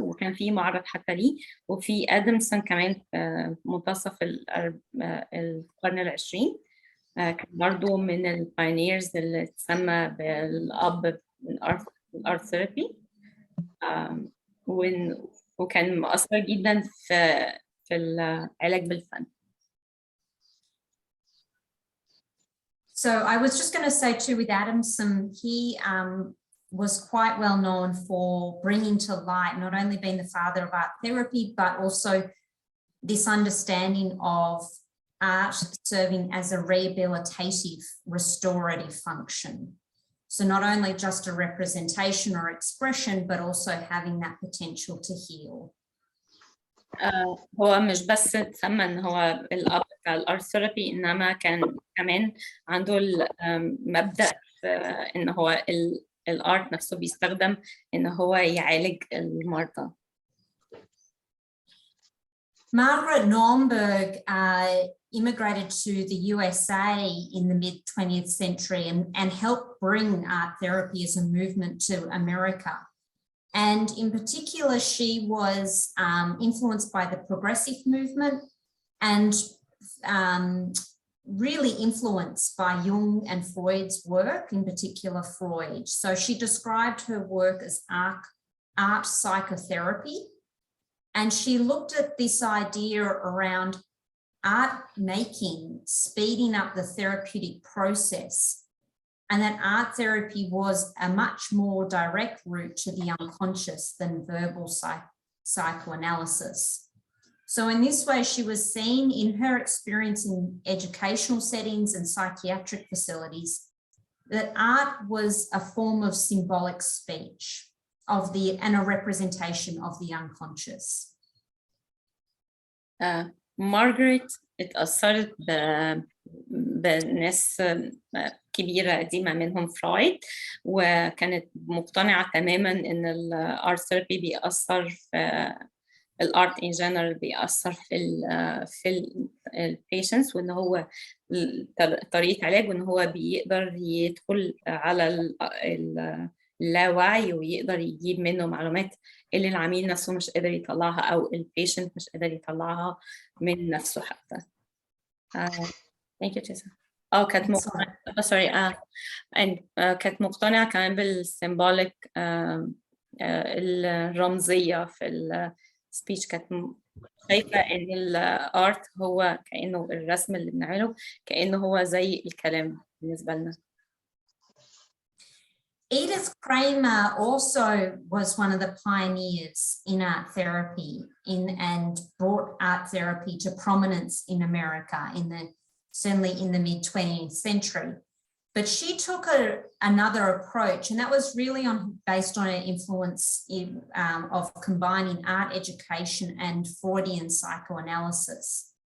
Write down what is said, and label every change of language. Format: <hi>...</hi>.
<ar>وكان في معرض حتى ليه. وفي ادمسون كمان في منتصف القرن العشرين، كان برضو من البايونيرز اللي تسمى بالاب الارت ثيرابي، وكان مؤثر جدا في العلاج بالفن.</ar> <en>So I was just going to say too, with Adamson, he was quite well known for bringing to light, not only being the father of art therapy, but also this understanding of art serving as a rehabilitative, restorative function. So not only just a representation or expression, but also having that potential to heal. هو مش بس تسمى ان هو الاب بتاع الارت therapy, انما كان كمان عنده المبدأ ان هو الارت نفسه بيستخدم ان هو يعالج المرضى. Margaret Nornberg immigrated to the USA in the mid-20th century and helped bring art therapy as a movement to America. And in particular, she was influenced by the progressive movement and really influenced by Jung and Freud's work, in particular Freud. So she described her work as art psychotherapy. And she looked at this idea around art making, speeding up the therapeutic process, and that art therapy was a much more direct route to the unconscious than verbal psychoanalysis. So in this way, she was seen in her experience in educational settings and psychiatric facilities that art was a form of symbolic speech and a representation of the unconscious.</en> <ar>مارغريت اتأثرت بناس كبيرة قديمة منهم فرويد، وكانت مقتنعة تماما إن الارت ثيرابي بيأثر في الارت ان جنرال، بيأثر في البيشنتس، وإن هو طريقة علاج، وإن هو بيقدر يدخل على اللاوعي ويقدر يجيب منه معلومات اللي العميل نفسه مش قادر يطلعها أو البيشنت مش قادر يطلعها من نفسه حتى.</ar> <en>Thank you, Theresa.</en> <ar>كانت مقتنعة كانت مقتنعة كمان بالسيمبوليك الرمزية في السبيتش. كانت شايفة إن الارت هو كأنه الرسم اللي بنعمله كأنه هو زي الكلام بالنسبة لنا.</ar> <en>Edith Kramer also was one of the pioneers in art therapy and brought art therapy to prominence in America certainly in the mid-20th century. But she took another approach, and that was really based on an influence of combining art education and Freudian psychoanalysis.</en>